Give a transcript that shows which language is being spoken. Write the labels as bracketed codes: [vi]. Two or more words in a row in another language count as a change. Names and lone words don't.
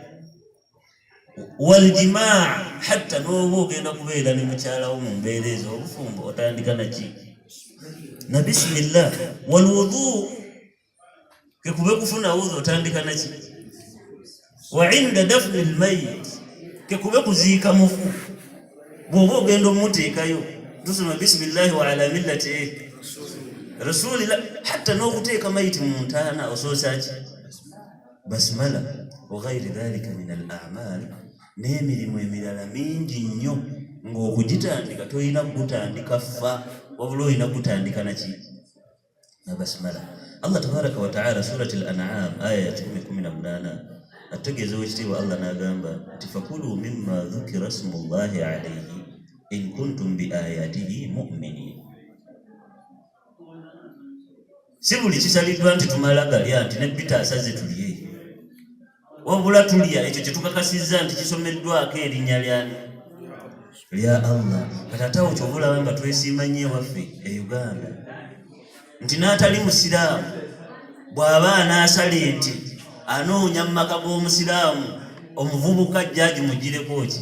[lg] Waljimaa, hatta n'oba ogenda kubeera ne mukyalawo mu mbeera ezo obufumbo otandika naki? Na bismillah. Walwudu, kekube kufuna wudhu otandika naki? [ar] وعند دفن الميت, [lg] kekube kuziika mufu bw'oba ogenda omuteekayo tusoma [ar] بسم الله وعلى ملة رسول الله. [lg] Hatta n'okuteeka mayiti mu ntaana osoosa ki? Basmala. [ar] وغير ذلك من الأعمال, [lg] n'emirimu emirala mingi nnyo ng'okugitandika toyina kugutandika ffa, wabula oyina kugutandika naki? Na basmala. [ar] الله تبارك وتعالى [lg] surati al-an'am aya ya 18 ategeeza ekitiibwa Allah n'agamba nti [ar] فكلوا مما ذكر اسم الله عليه إن كنتم بآياته مؤمنين. [lg] Si buli kisaliddwa nti tumala galya nti ne Peter asaze tuliye. Wabula tulya ekyo kye tukakasizza nti kisomeddwako erinnya lyani? Lya Allah. Katatawo kyobulaba nga twesiima nnyo waffe e Uganda nti n'atali musiraamu bw'aba anaasala enti anoonya mu maka g'omusiraamu omuvubuka ajja agimugireko ki?